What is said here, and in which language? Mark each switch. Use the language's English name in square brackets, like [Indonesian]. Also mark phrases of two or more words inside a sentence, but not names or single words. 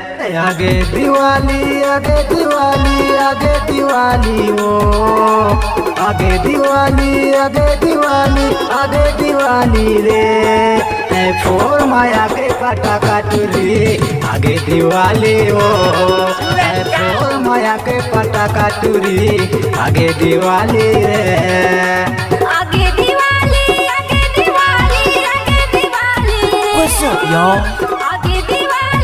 [Chhattisgarhi] आगे दिवाली आगे दिवाली आगे दिवाली हो, आगे दिवाली आगे दिवाली आगे दिवाली रे। फोर माया के पटाखा टूरी आगे दिवाली हो। फोर माया के पटाखा टूरी आगे दिवाली रे। आगे दिवाली आगे दिवाली आगे दिवाली। [English] What's up, y'all? [Chhattisgarhi] आगे दिवाली।